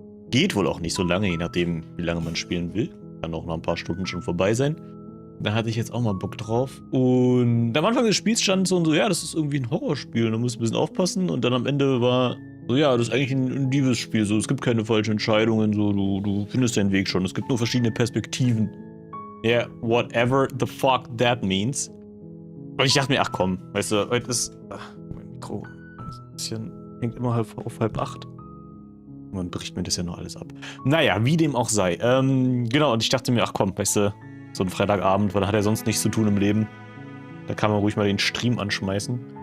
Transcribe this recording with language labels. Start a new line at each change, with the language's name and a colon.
German: Geht wohl auch nicht so lange, je nachdem, wie lange man spielen will. Kann auch nach ein paar Stunden schon vorbei sein. Da hatte ich jetzt auch mal Bock drauf. Und am Anfang des Spiels stand so, ja, das ist irgendwie ein Horrorspiel, du musst ein bisschen aufpassen. Und dann am Ende war so, ja, das ist eigentlich ein Liebesspiel. So, es gibt keine falschen Entscheidungen, so, du findest deinen Weg schon. Es gibt nur verschiedene Perspektiven.
English: Ja, yeah, whatever the fuck that means.
German: Und ich dachte mir, ach komm, weißt du, heute ist. Ach, mein Mikro ist ein bisschen. Hängt immer auf 7:30. Und dann bricht mir das ja noch alles ab. Naja, wie dem auch sei. Genau, und ich dachte mir, ach komm, weißt du, so ein Freitagabend, weil da hat er sonst nichts zu tun im Leben. Da kann man ruhig mal den Stream anschmeißen.